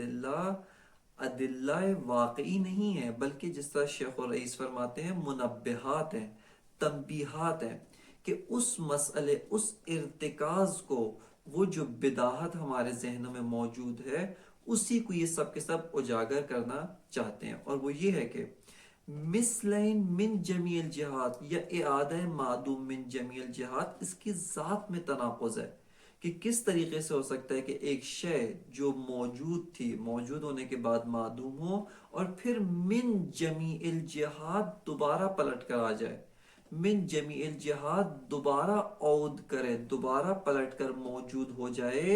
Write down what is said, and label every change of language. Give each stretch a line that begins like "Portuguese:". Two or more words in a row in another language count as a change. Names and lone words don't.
Urdu: ادلہ واقعی نہیں ہیں، بلکہ جس طرح شیخ الرئیس فرماتے ہیں منبہات ہیں، تنبیہات ہیں، کہ اس مسئلے، اس ارتکاز کو، وہ جو بداہت ہمارے ذہنوں میں موجود ہے، اسی کو یہ سب کے سب اجاگر کرنا چاہتے ہیں، اور وہ یہ ہے کہ مثلین
Arabic: من جمیع الجہات
Urdu: یا اعادہ معدوم
Arabic: من جمیع الجہات،
Urdu: اس کی ذات میں تناقض ہے کہ کس طریقے سے ہو سکتا ہے کہ ایک شے جو موجود تھی، موجود ہونے کے بعد معدوم ہو، اور پھر
Arabic: من جمیع الجہات
Urdu: دوبارہ پلٹ کر آ جائے،
Arabic: من جمیع الجہات
Urdu: دوبارہ عود کرے، دوبارہ پلٹ کر موجود ہو جائے۔